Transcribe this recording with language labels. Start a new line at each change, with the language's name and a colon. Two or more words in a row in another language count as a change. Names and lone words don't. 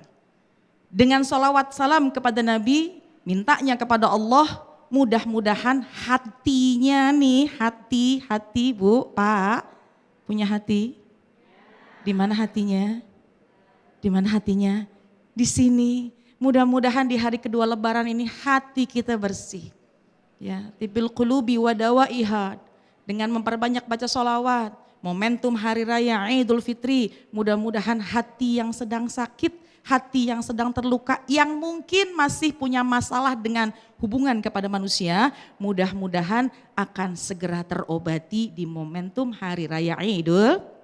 Indonesian: Dengan sholawat salam kepada Nabi, mintanya kepada Allah, mudah-mudahan hatinya nih, hati Bu, Pak, punya hati? Di mana hatinya? Di mana hatinya? Di sini. Mudah-mudahan di hari kedua lebaran ini hati kita bersih. Ya,
Arabic: طب القلوب ودوائها,
Indonesian: dengan memperbanyak baca sholawat. Momentum hari raya Idul Fitri, mudah-mudahan hati yang sedang sakit, hati yang sedang terluka, yang mungkin masih punya masalah dengan hubungan kepada manusia, mudah-mudahan akan segera terobati di momentum hari raya Idul.